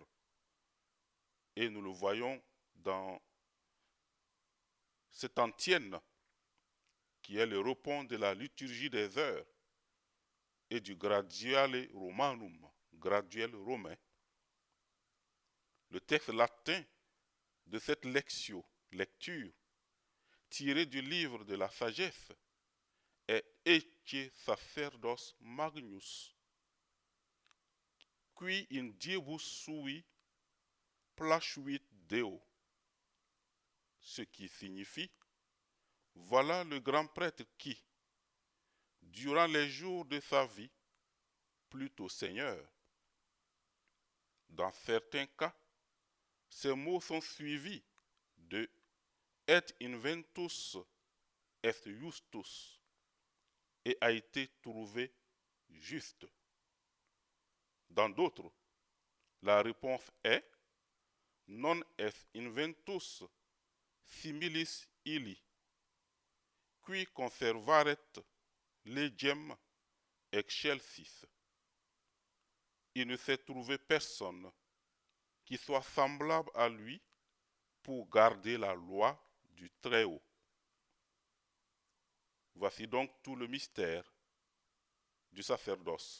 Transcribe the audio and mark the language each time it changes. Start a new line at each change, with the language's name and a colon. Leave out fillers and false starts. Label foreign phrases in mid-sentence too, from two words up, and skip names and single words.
French: Et nous le voyons dans cette antienne qui est le repos de la liturgie des heures et du Gradiale Romanum, graduel romain. Le texte latin de cette lecture, tiré du livre de la sagesse, est
Latin: Ecce sacerdos magnus, qui in diebus sui placuit Deo,
French: ce qui signifie voilà le grand prêtre qui, durant les jours de sa vie, plut au Seigneur. Dans certains cas, ces mots sont suivis de
Latin: et inventus est justus
French: et a été trouvé juste. Dans d'autres, la réponse est
Latin: non est inventus similis illi, qui conservaret legem excelsis.
French: Il ne s'est trouvé personne qui soit semblable à lui pour garder la loi du Très-Haut. Voici donc tout le mystère du sacerdoce.